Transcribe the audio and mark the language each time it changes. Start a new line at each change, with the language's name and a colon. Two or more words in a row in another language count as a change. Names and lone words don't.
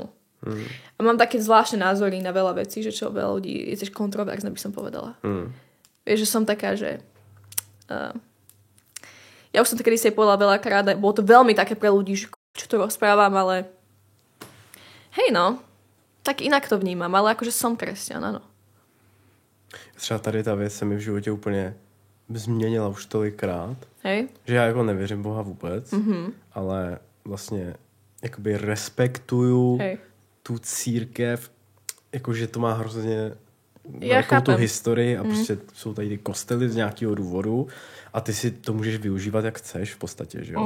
Slovak: A mám také zvláštne názory na veľa vecí, že čo veľa ľudí je tiež kontroverzné, by som povedala. Vieš, že som taká, že ja už som to kedysi povedala veľakrát, bolo to veľmi také pre ľudí, že čo to rozprávam, ale hej no, tak inak to vnímam, ale akože som kresťan, áno.
Czech: Třeba tady ta věc se mi v životě úplně změnila už tolikrát,
Slovak: hej.
Czech: Že já jako nevěřím Boha vůbec, ale vlastně jakoby respektuju tu církev, jakože to má hrozně velkou tu historii a prostě jsou tady ty kostely z nějakého důvodu a ty si to můžeš využívat jak chceš v podstatě, že jo?